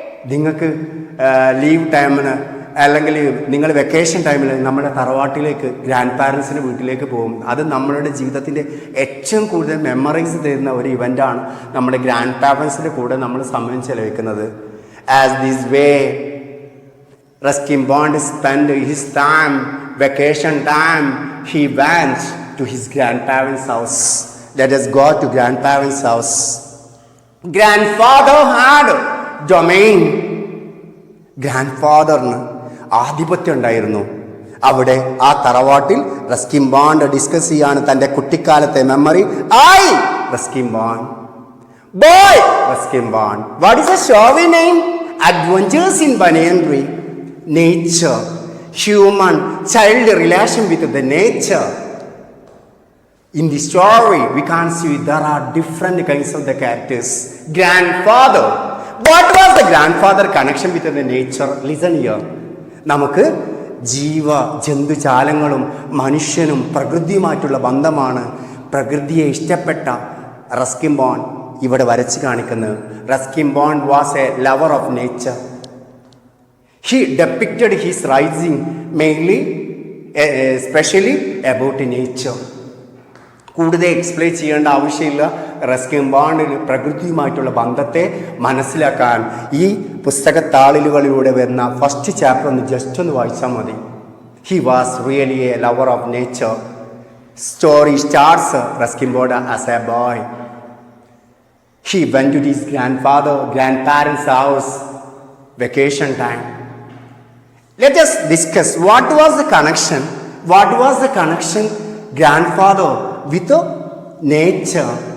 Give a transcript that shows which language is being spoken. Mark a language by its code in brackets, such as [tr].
[ml] നിങ്ങൾക്ക് ലീവ് ടൈമിന് അല്ലെങ്കിൽ നിങ്ങൾ വെക്കേഷൻ ടൈമിൽ നമ്മുടെ തറവാട്ടിലേക്ക് ഗ്രാൻഡ് പാരൻസിൻ്റെ വീട്ടിലേക്ക് പോകും. അത് നമ്മളുടെ ജീവിതത്തിൻ്റെ ഏറ്റവും കൂടുതൽ മെമ്മറീസ് തരുന്ന ഒരു ഇവൻ്റാണ് നമ്മുടെ ഗ്രാൻഡ് പാരൻസിൻ്റെ കൂടെ നമ്മൾ സമയം ചെലവഴിക്കുന്നത്. [en] As this way, Ruskin Bond spent his time, vacation time, he went to his grandparents' house. Let us go to grandparents' house. Grandfather had domain. [ml] ഗ്രാൻഡ്ഫാദറിന് ആധിപത്യം ഉണ്ടായിരുന്നു അവിടെ ആ തറവാട്ടിൽ. റസ്കിൻ ബോണ്ട് ഡിസ്കസ് ചെയ്യാണ് തൻ്റെ കുട്ടിക്കാലത്തെ memory. [en] Ruskin Bond, boy Ruskin Bond. What is a story name? Adventures in banyan tree. Nature, human child relation with the nature. In the story we can see there are different kinds of the characters. Grandfather, what was the grandfather connection with the nature? Listen here. [ml] നമുക്ക് ജന്തുജാലങ്ങളും മനുഷ്യനും പ്രകൃതിയുമായിട്ടുള്ള ബന്ധമാണ് പ്രകൃതിയെ ഇഷ്ടപ്പെട്ട Ruskin bond ഇവിടെ വരച്ച് കാണിക്കുന്നത്. [en] Ruskin Bond was a lover of nature. He depicted his rising mainly, especially about nature. [ml] കൂടുതൽ explain ചെയ്യേണ്ട ആവശ്യമില്ല. റസ്കിൻ ബോണ്ടിന് പ്രകൃതിയുമായിട്ടുള്ള ബന്ധത്തെ മനസ്സിലാക്കാൻ ഈ പുസ്തകത്താളിലുകളിലൂടെ വരുന്ന ഫസ്റ്റ് ചാപ്റ്റർ ഒന്ന് ജസ്റ്റ് ഒന്ന് വായിച്ചാൽ മതി. [en] He was really a lover of nature. Story starts Ruskin Bond as a boy. He went to his grandparents' house, vacation time. Let us discuss what was the connection. What was the connection grandfather with nature?